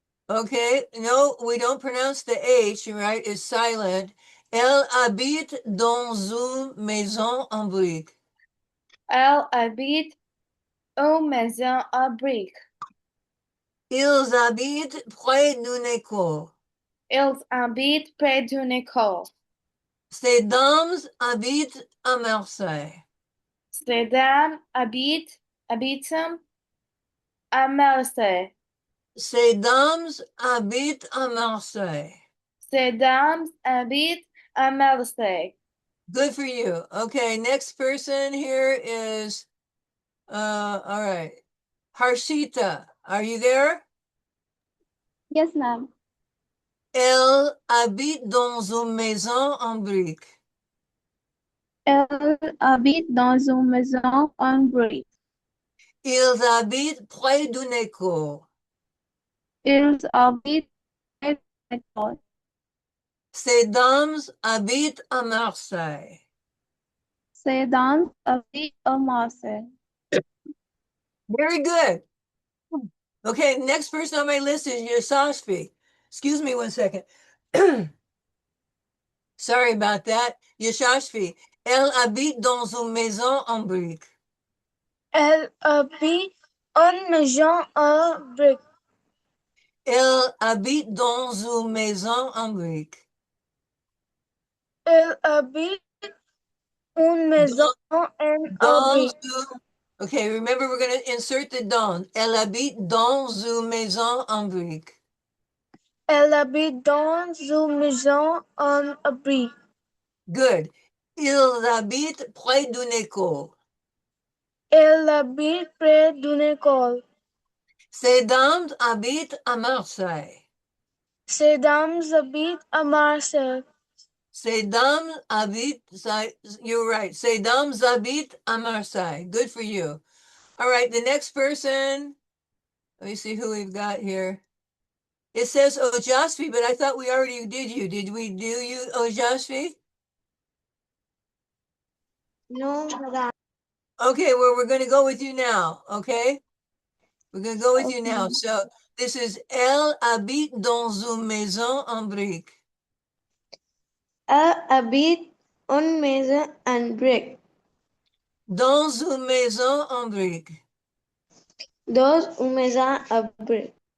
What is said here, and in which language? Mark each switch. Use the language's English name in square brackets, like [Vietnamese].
[English] Okay, no, we don't pronounce the H, right? It's silent. [French] Elle habite dans une maison en briques. Elle habite en maison à briques. Ils habitent près d'une école. Ils habitent près d'une école. Ces dames habitent à Marseille. Ces dames habitent à Marseille. Ces dames habitent à Marseille. Ces dames habitent à Marseille. [English] Good for you. Okay, next person here is, all right. Harshita, are you there? Yes, ma'am. [French] Elle habite dans une maison en briques. Elle habite dans une maison en briques. Ils habitent près d'une école. Ils habitent près d'une école. Ces dames habitent à Marseille. Ces dames habitent à Marseille. [English] Very good. Okay, next person on my list is Yashashvi. Excuse me one second. Sorry about that. Yashashvi. [French] Elle habite dans une maison en briques. Elle habite en maison en briques. Elle habite dans une maison en briques. Elle habite une maison en Dans briques. [English] Okay, remember we're going to insert the dans. [French] Elle habite dans une maison en briques. Elle habite dans une maison en briques. [English] Good. [French] Ils habitent près d'une école. Elle habite près d'une école. Ces dames habitent à Marseille. Ces dames habitent à Marseille. Ces dames habitent, [English] you're right. [French] Ces dames habitent à Marseille. [English] Good for you. All right, the next person, let me see who we've got here. It says Ojasvi, but I thought we already did you. Did we do you, Ojasvi? No, madame. Okay, well, we're going to go with you now, okay? We're going to go with you now. So this is [French] Elle habite dans une maison en briques. Elle habite en maison en briques. Dans une maison en briques. Dans une maison en briques.